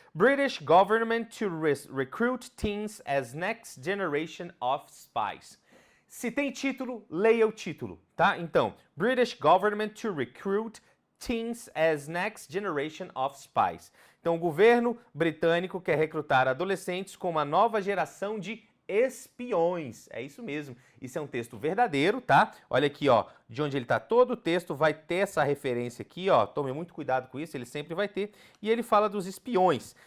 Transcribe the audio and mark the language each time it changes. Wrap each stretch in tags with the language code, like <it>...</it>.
<en>British government to recruit teens as next generation of spies.</en> <pt>Se tem título, leia o título, tá?</pt> <en>Então, British government to recruit teens as next generation of spies.</en> <pt>Então, o governo britânico quer recrutar adolescentes com uma nova geração de espiões. É isso mesmo. Isso é um texto verdadeiro, tá? Olha aqui, ó, de onde ele tá, todo o texto vai ter essa referência aqui, ó. Tome muito cuidado com isso, ele sempre vai ter. E ele fala dos espiões.</pt>